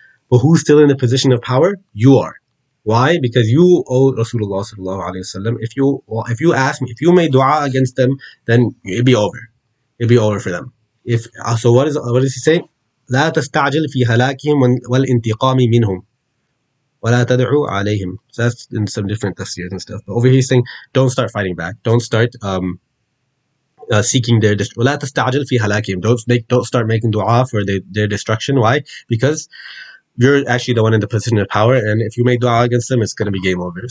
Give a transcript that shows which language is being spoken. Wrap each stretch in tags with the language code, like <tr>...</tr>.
<en>But who's still in the position of power? You are. Why? Because you owe Rasulullah sallallahu alaihi wasallam. If you ask me, if you made du'a against them, then it'd be over. It'd be over for them. If so, what does he say?</en> <ar>لا تستعجل في هلاكهم والانتقام منهم ولا تدعو عليهم.</ar> <en>So that's in some different tafsirs and stuff. But over here he's saying, don't start fighting back. Don't start seeking their</en> <ar>ولا تستعجل في هلاكهم.</ar> <en>Don't start making du'a for their destruction. Why? Because you're actually the one in the position of power, and if you make dua against them, it's going to be game over.</en>